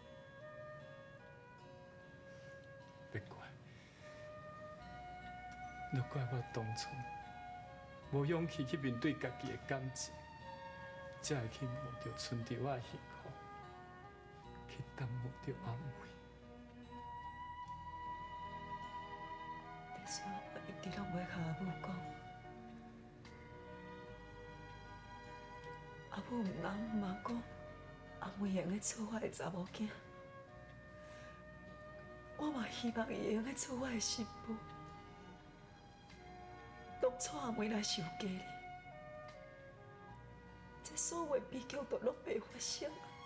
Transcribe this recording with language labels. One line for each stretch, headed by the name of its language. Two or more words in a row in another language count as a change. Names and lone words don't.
Min Nan Chinese: 别怪，都怪我当初无勇气去面对家己的感情，才会去冒着春潮仔的辛苦，去耽误着阿妹。你说我一直拢袂甲阿母讲，阿母毋人嘛讲，阿妹会用咧做我的查某囝，我嘛希望伊会用咧做我的媳妇。当初阿妹若是有家哩，这所有的悲剧都拢袂发生啊！